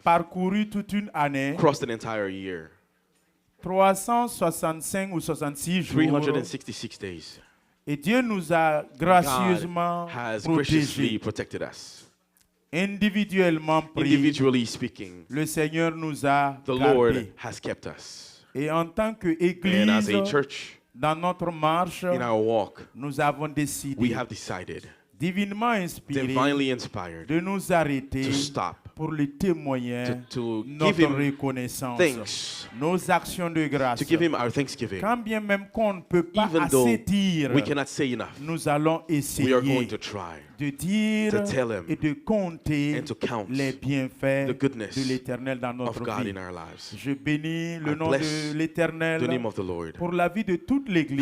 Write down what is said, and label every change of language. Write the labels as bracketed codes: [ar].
[fr] parcouru toute une année, [en] crossed an entire year, [fr] 365 ou 66 jours, [en] 366 days. [fr] et Dieu nous a gracieusement [en] God has graciously [fr] protégés. [en] protected us. [fr] Individuellement pris, [en] individually speaking, [fr] le Seigneur nous a [en] the Lord [fr] gardés. [en] has kept us. [fr] Et en tant [en] And as [fr] qu'Église, [en] a church, [fr] dans notre marche, [en] in our walk, [fr] nous avons [en] we [fr] décidé, [en] have decided, [fr] divinement inspiré, [en] divinely inspired, [fr] de nous arrêter [en] to stop, [fr] pour lui témoigner [en] to give [fr] notre [en] him [fr] reconnaissance, [en] thanks, [fr] nos actions de grâce. [en] to give him our thanksgiving. [fr] Quand bien même qu'on ne peut pas [en] Even though [fr] assez dire, [en] we cannot say enough, [fr] nous allons [en] we are [fr] essayer [en] going to try [fr] de dire [en] to tell him [fr] et de compter [en] and to count [fr] les bienfaits [en] the goodness [fr] de l'Éternel dans [en] of [fr] notre [en] God [fr] vie. [en] in our lives. [fr] Je bénis le [en] I [fr] nom [en] bless [fr] de l'Éternel [en] the name of the Lord [fr] pour la vie de toute l'Église,